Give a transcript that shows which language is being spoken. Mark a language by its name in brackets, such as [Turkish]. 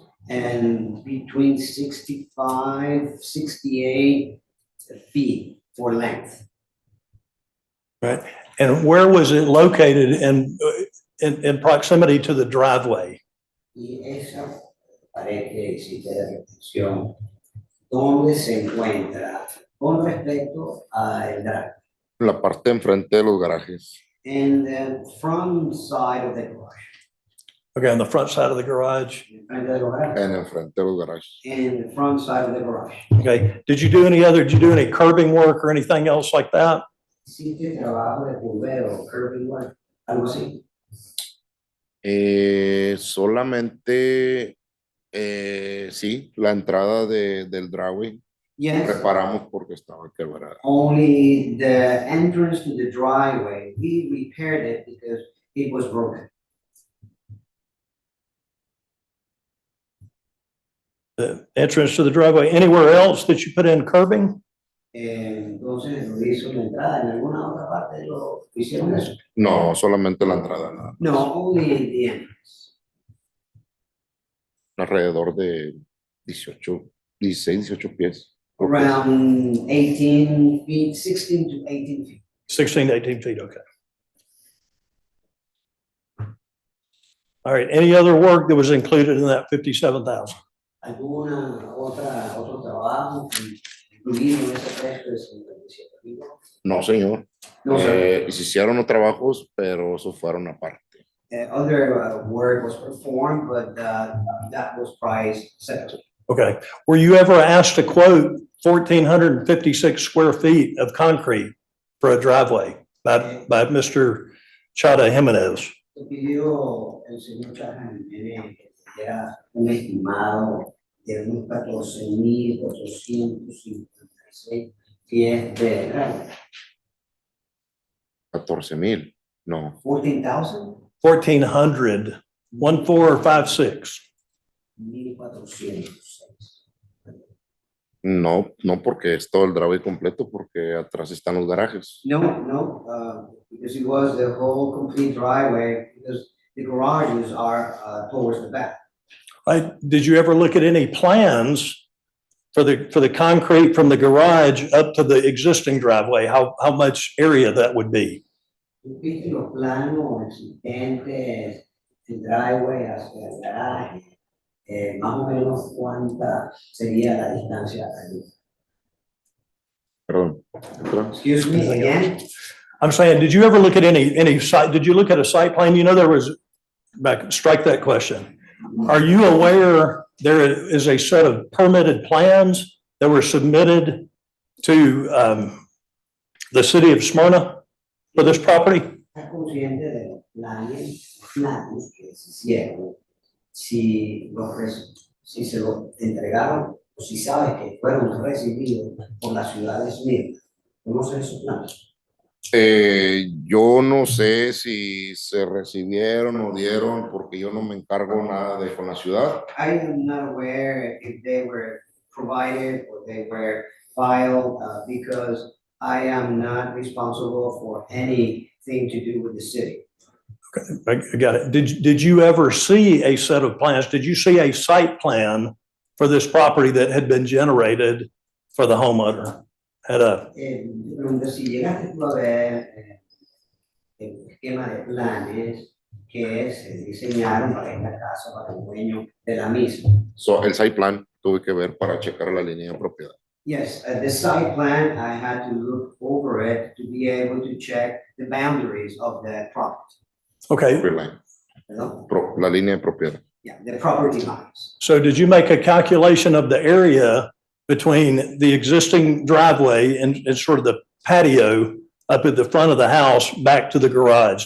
[English] And between 65, 68 feet for length. Right. And where was it located in proximity to the driveway? [Spanish] Y esa pared que existe de retención, ¿dónde se encuentra con respecto al driveway? La parte enfrente de los garajes. [English] In the front side of the garage. Okay, on the front side of the garage. [Spanish] Enfrente de los garajes. En enfrente de los garajes. [English] In the front side of the garage. Okay, did you do any curbing work or anything else like that? [Spanish] ¿Hiciste trabajo de curvero, [English] curbing work, [Spanish] algo así? Solamente, sí, la entrada del driveway. [English] Yes. [Spanish] Reparamos porque estaba quebrada. [English] Only the entrance to the driveway, we repaired it because it was broken. The entrance to the driveway. Anywhere else that you put in curbing? [Spanish] Entonces, ¿lo hizo la entrada en alguna otra parte? ¿Lo hicieron eso? No, solamente la entrada, nada. [English] No, only in the entrance. [Spanish] Alrededor de 18 pies. [English] Around 18 feet, 16 to 18 feet. 16 to 18 feet, okay. All right, any other work that was included in that 57,000? [Spanish] Otro trabajo incluido en ese precio de 57,000? No, señor. [English] No, sir. [Spanish] Se hicieron los trabajos, pero eso fueron aparte. [English] Other work was performed, but that was priced separately. Okay. Were you ever asked to quote 1,456 square feet of concrete for a driveway by Mr. Chada Jimenez? [Spanish] Pidió el señor Chada Jimenez que era un estimado de unos 14,456 pies de driveway. 14,000. No. 14,000? 1,400, 1,456. 1,406. No, no porque es todo el driveway completo, porque atrás están los garajes. [English] No, because it was the whole complete driveway, because the garages are towards the back. Did you ever look at any plans for the concrete from the garage up to the existing driveway? How much area that would be? [Spanish] ¿Viste los planos existentes del driveway hacia el garaje? Más o menos cuánta sería la distancia allí. Perdón. [English] Excuse me again? I'm saying, did you ever look at any site? Did you look at a site plan? You know, there was, strike that question. Are you aware there is a set of permitted plans that were submitted to the city of Smyrna for this property? [Spanish] ¿Estás consciente de los planos que se hicieron? Si se los entregaron o si sabes que fueron recibidos por la ciudad de Smyrna. ¿Conoces esos planos? Yo no sé si se recibieron o dieron, porque yo no me encargo nada de con la ciudad. [English] I am not aware if they were provided or they were filed because I am not responsible for anything to do with the city. Okay, I got it. Did you ever see a set of plans? Did you see a site plan for this property that had been generated for the homeowner? [Spanish] Si llegaste tú a ver el esquema de planes que se diseñaron para esta casa, para el dueño de la misma. So, el site plan tuve que ver para checar la línea de propiedad. [English] Yes, the site plan, I had to look over it to be able to check the boundaries of the property. Okay. Line. No? [Spanish] La línea de propiedad. [English] Yeah, the property lines. So did you make a calculation of the area between the existing driveway and sort of the patio up at the front of the house back to the garage?